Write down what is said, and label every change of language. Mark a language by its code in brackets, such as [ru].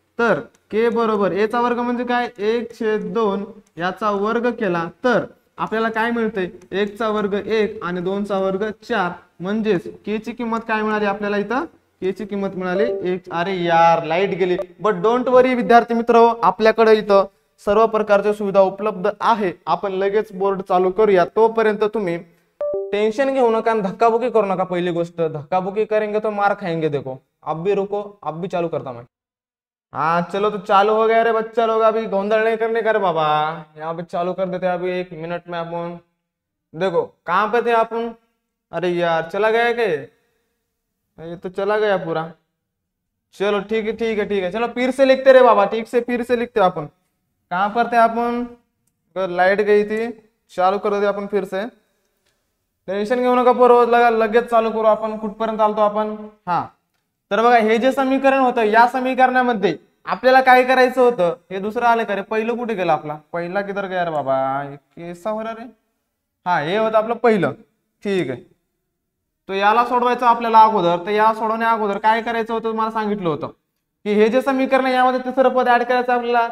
[mr] तर k बरोबर a चा वर्ग म्हणजे काय 1/2 याचा वर्ग केला तर आपल्याला काय मिळते, 1 चा वर्ग 1 आणि 2 चा वर्ग 4, म्हणजेच k ची किंमत काय मिळाली आपल्याला, इथं k ची किंमत मिळाली 1। अरे यार लाईट गेली, [en] but don't worry [mr] विद्यार्थी मित्र, आपल्याकडे इथं सर्व प्रकारच्या सुविधा उपलब्ध आहे। आपण लगेच बोर्ड चालू करूया, तोपर्यंत तुम्ही टेंशन घेऊ नका, धक्काबुक्की करू नका। पहिली गोष्ट, [hi] धक्काबुक्की करेंगे तो मार खाएंगे। देखो अब भी रुको, अब भी चालू करता मैं। हाँ चलो तो चालू हो गया रे बच्चा लोग, अभी गोंधल नहीं करने का रे बाबा, यहाँ पे चालू कर देते हैं अभी 1 मिनट में। अपन देखो कहाँ पे थे अपन, अरे यार चला गया क्या ये तो चला गया पूरा। चलो ठीक है ठीक है ठीक है, चलो फिर से लिखते रहे बाबा, ठीक से फिर से लिखते अपन। कहाँ पर थे अपन, लाइट गई थी, चालू कर देते अपन फिर से, [mr] टेन्शन घेऊ नका पोरं, लगेच चालू करू आपण। कुठपर्यंत आलतो आपण, हा तर बघा हे जे समीकरण होतं, या समीकरणामध्ये आपल्याला काय करायचं होतं, हे दुसरं आलं का रे, पहिलं कुठे गेलं आपला, [hi] पहिला किधर गया रे बाबा, कैसा हो रहा रे, [mr] हा हे होतं आपलं पहिलं, ठीक आहे। तो याला सोडवायचं आपल्याला अगोदर, तर या सोडवण्या अगोदर काय करायचं होतं मला सांगितलं होतं की हे जे समीकरण यामध्ये तिसरं पद ऍड करायचं आपल्याला।